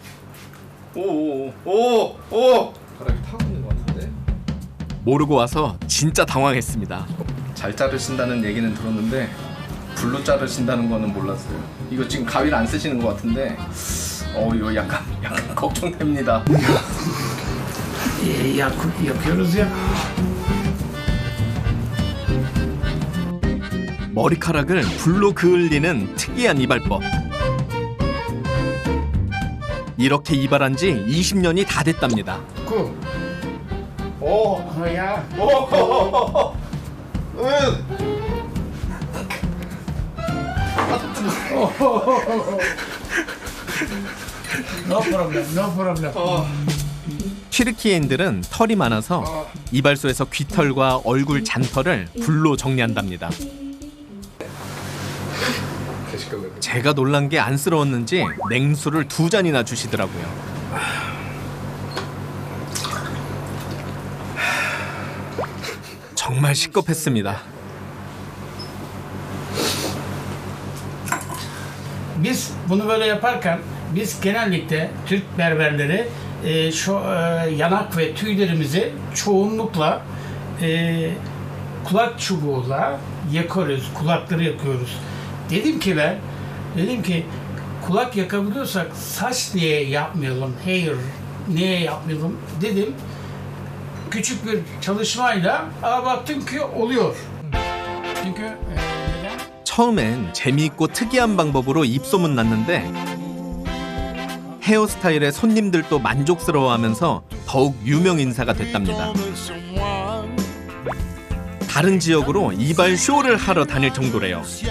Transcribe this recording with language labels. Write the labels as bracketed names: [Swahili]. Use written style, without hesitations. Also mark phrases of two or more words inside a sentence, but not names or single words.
[Korean] 오. 모르고 와서 진짜 당황했습니다. 잘 자르신다는 얘기는 들었는데 불로 자르신다는 거는 몰랐어요. 이거 지금 가위를 안 쓰시는 것 같은데 이거 약간 걱정됩니다. [Turkish] Yapıyoruz ya. [Korean] 머리카락을 불로 그을리는 특이한 이발법. 이렇게 이발한 지 20년이 다 됐답니다. [English] Oh ya. No problem, no problem. [Korean] 튀르키예인들은 털이 많아서 이발소에서 귀털과 얼굴 잔털을 불로 정리한답니다. 제가 놀란 게 안쓰러웠는지 냉수를 2잔이나 주시더라고요. 정말 식겁했습니다. [Turkish] Biz bunu böyle yaparken biz genellikle Türk berberleri şu yanak ve tüylerimizi çoğunlukla kulak çubuğuyla yakıyoruz, kulakları yakıyoruz. Dedim ki kulak yakabiliyorsak saç niye yapmayalım, hair niye yapmayalım dedim. Küçük bir çalışmayla baktım ki oluyor. Çünkü [Korean] 처음엔 재미있고 특이한 방법으로 입소문 났는데 헤어스타일에 손님들도 만족스러워하면서 더욱 유명 인사가 됐답니다. 다른 지역으로 이발 쇼를 하러 다닐 정도래요.